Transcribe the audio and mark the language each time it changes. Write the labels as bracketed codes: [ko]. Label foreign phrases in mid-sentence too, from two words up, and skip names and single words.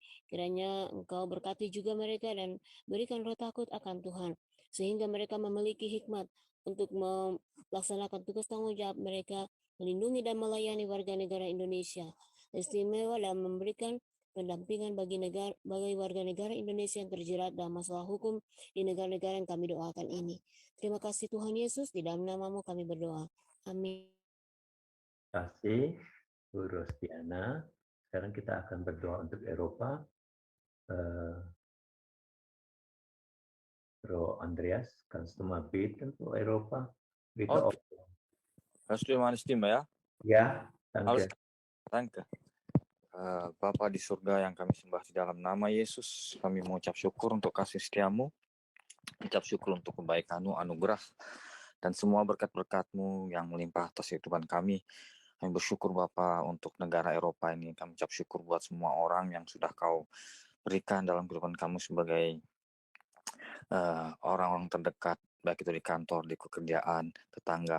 [id] Kiranya Engkau berkati juga mereka dan berikan roh takut akan Tuhan, sehingga mereka memiliki hikmat untuk melaksanakan tugas tanggung jawab mereka, melindungi dan melayani warga negara Indonesia, istimewa dalam memberikan pendampingan bagi warga negara Indonesia yang terjerat dalam masalah hukum di negara-negara yang kami doakan ini. Terima kasih Tuhan Yesus, di dalam nama-Mu kami berdoa. Amin. Terima kasih Bu Rosdiana. Sekarang kita akan berdoa untuk Eropa. [de] Bro Andreas, kannst du mal beten für Europa? Bitte. Okay. Hörst du meine Stimme, ya? Ya, Alles danke. danke. [id] Bapa di surga yang kami sembah di dalam nama Yesus, kami mengucap syukur untuk kasih setia-Mu, ucap syukur untuk kebaikan-Mu, anugerah, dan semua berkat-berkat-Mu yang melimpah atas kehidupan kami. Kami bersyukur Bapa untuk negara Eropa ini. Kami ucap syukur buat semua orang yang sudah Kau berikan dalam kehidupan kami sebagai orang-orang terdekat, baik itu di kantor, di pekerjaan, tetangga.